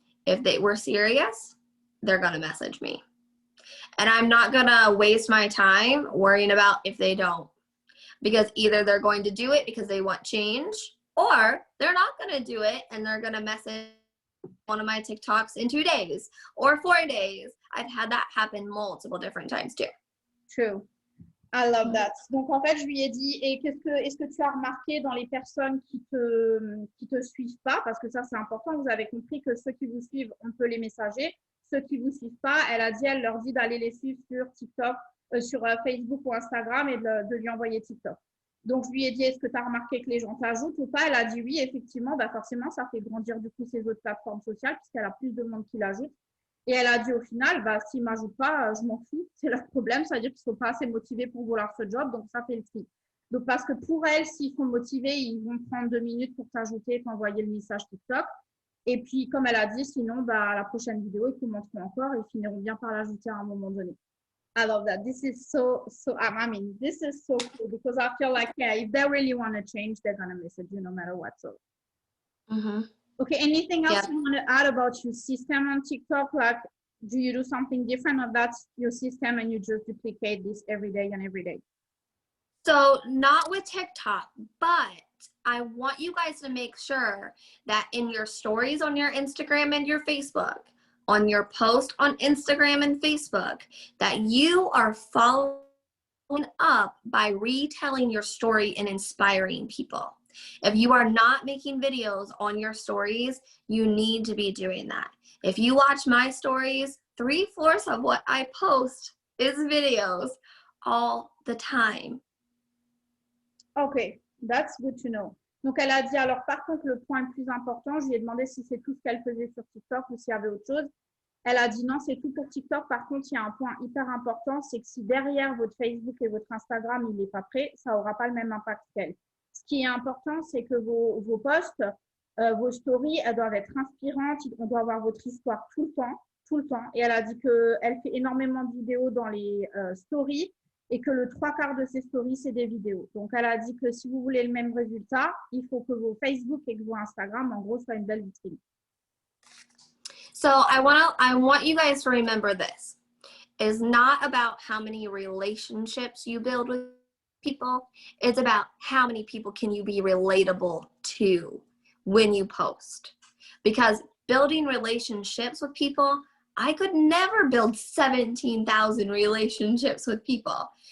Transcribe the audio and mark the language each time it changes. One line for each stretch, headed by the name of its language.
English: If they were serious, they're going to message me. And I'm not going to waste my time worrying about if they don't. Because either they're going to do it because they want change, or they're not going to do it and they're going to message one of my TikToks in 2 days or 4 days. I've had that happen multiple different times too. True. I love that.
French: Donc, en fait, je lui ai dit, et est-ce que tu as remarqué dans les personnes qui te suivent pas, parce que ça, c'est important, vous avez compris que ceux qui vous suivent, on peut les messager. Ceux qui vous suivent pas, elle leur dit d'aller les suivre sur TikTok, sur Facebook ou Instagram et de lui envoyer TikTok. Donc, je lui ai dit, est-ce que tu as remarqué que les gens t'ajoutent ou pas? Elle a dit oui, effectivement, bah forcément, ça fait grandir du coup ses autres plateformes sociales puisqu'elle a plus de monde qui l'ajoute. Et elle a dit au final, bah, s'ils ne m'ajoutent pas, je m'en fous, c'est leur problème, c'est-à-dire qu'ils ne sont pas assez motivés pour vouloir ce job, donc ça fait le tri. Donc, parce que pour elle, s'ils sont motivés, ils vont prendre 2 minutes pour t'ajouter et t'envoyer le message TikTok. Et puis, comme elle a dit, sinon, bah, la prochaine vidéo, ils commenceront encore et finiront bien par l'ajouter à un moment donné.
English: I love that. This is this is so cool because I feel like, yeah, if they really want to change, they're going to message you no matter what. So. Okay, anything else you want to add about your system on TikTok? Like, do you do something different, or that's your system and you just duplicate this every day and every day? So not with TikTok, but I want you guys to make sure that in your stories on your Instagram and your Facebook, on your post on Instagram and Facebook, that you are following up by retelling your story and inspiring people. If you are not making videos on your stories, you need to be doing that. If you watch my stories, 3/4 of what I post is videos all the time. Okay, that's good to know.
French: Donc, elle a dit, alors par contre, le point le plus important, je lui ai demandé si c'est tout ce qu'elle faisait sur TikTok ou s'il y avait autre chose. Elle a dit non, c'est tout pour TikTok. Par contre, il y a un point hyper important, c'est que si derrière votre Facebook et votre Instagram, il n'est pas prêt, ça n'aura pas le même impact qu'elle. Ce qui est important, c'est que vos posts, vos stories, elles doivent être inspirantes. On doit avoir votre histoire tout le temps. Et elle a dit qu'elle fait énormément de vidéos dans les stories et que le 3/4 de ses stories, c'est des vidéos. Donc, elle a dit que si vous voulez le même résultat, il faut que vos Facebook et que vos Instagram, en gros, soient une belle vitrine.
English: So I want you guys to remember this. It's not about how many relationships you build with people. It's about how many people can you be relatable to when you post. Because building relationships with people, I could never build 17,000 relationships with people.